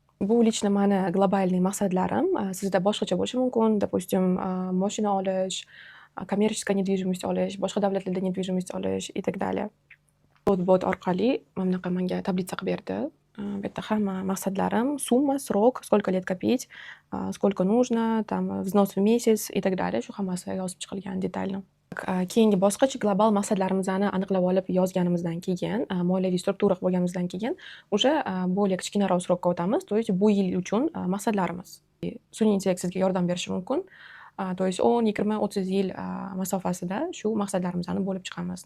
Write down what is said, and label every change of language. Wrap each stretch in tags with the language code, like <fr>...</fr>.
<uz>Bu лично mani globalniy maqsadlarim. Sizda boshqacha bo'lishi mumkin. Допустим, mashina olish,</uz> <ru>коммерческая недвижимость</ru> <uz>olish, boshqa davlatlarda недвижимость olish</uz> <ru>и так далее.</ru> <uz>Bot orqali mana bunaqa menga tablitsa qilib berdi. Bu yerda hamma maqsadlarim,</uz> <ru>summa, срок, сколько лет копить, сколько нужно, там взнос в месяц и так далее.</ru> <uz>Shu hammasi yozib chiqilgan detalni. Keyingi bosqich global maqsadlarimizni aniqlab olib yozganimizdan keyin, moliyaviy struktura qilib olganimizdan keyin</uz> <ru>уже более</ru> <uz>kichkinaroq срокка o'tamiz.</uz> <ru>То есть</ru> <uz>bu yil uchun maqsadlarimiz. Sun'iy intellekt sizga yordam berishi mumkin.</uz> <ru>То есть</ru> <uz>10, 20, 30 yil masofasida shu maqsadlarimizni bo'lib chiqamiz.</uz>